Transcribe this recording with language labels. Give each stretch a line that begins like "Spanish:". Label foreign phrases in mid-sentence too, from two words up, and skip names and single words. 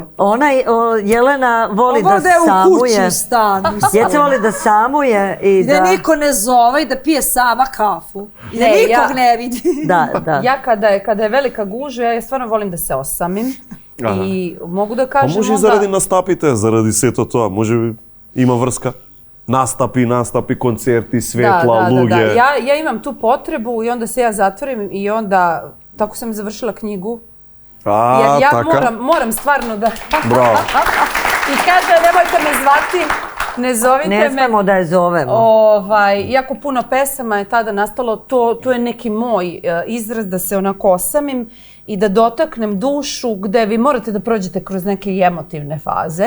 Serbian: Jelena voli da samuje. Ode u kući stan. Jeca voli da samuje i da... Da niko ne zove i da pije sama kafu. I da nikog ne vidi. Da. Ja kada je velika gužva, ja stvarno volim da se osamim. I mogu da kažem onda...
Macedonian: Може и заради настапите, заради сето тоа, може би има врска. Настапи, концерти, светла, луѓе.
Serbian: Ja imam tu potrebu i onda se ja zatvorim i onda, tako sam završila knjigu. Jer ja moram stvarno da... Bravo. I kaže, nemojte me zvati, Ne zovite me. Ne smemo da je zovemo. Jako puno pesama je tada nastalo, to je neki moj izraz da se onako osamim i da dotaknem dušu gde vi morate da prođete kroz neke emotivne faze.